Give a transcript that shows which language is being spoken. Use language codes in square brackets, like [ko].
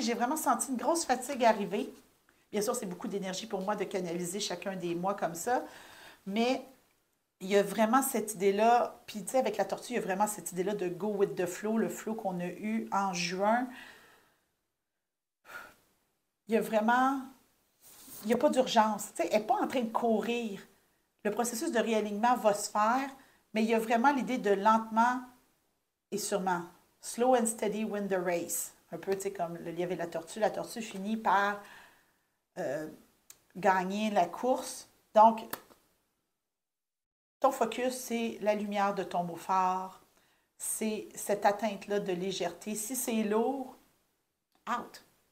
[fr] J'ai vraiment senti une grosse fatigue arriver. Bien sûr, c'est beaucoup d'énergie pour moi de canaliser chacun des mois comme ça, mais il y a vraiment cette idée-là, puis tu sais, avec la tortue, il y a vraiment cette idée-là de [en] go with the flow, [fr] le flow qu'on a eu en juin. Il y a vraiment, il n'y a pas d'urgence. Tu sais, elle n'est pas en train de courir. Le processus de réalignement va se faire, mais il y a vraiment l'idée de lentement et sûrement. [en] Slow and steady win the race. [fr] Un peu, tu sais, comme le lièvre et la tortue. La tortue finit par gagner la course. Donc, ton focus, c'est la lumière de ton mot phare. C'est cette atteinte-là de légèreté. Si c'est lourd, out.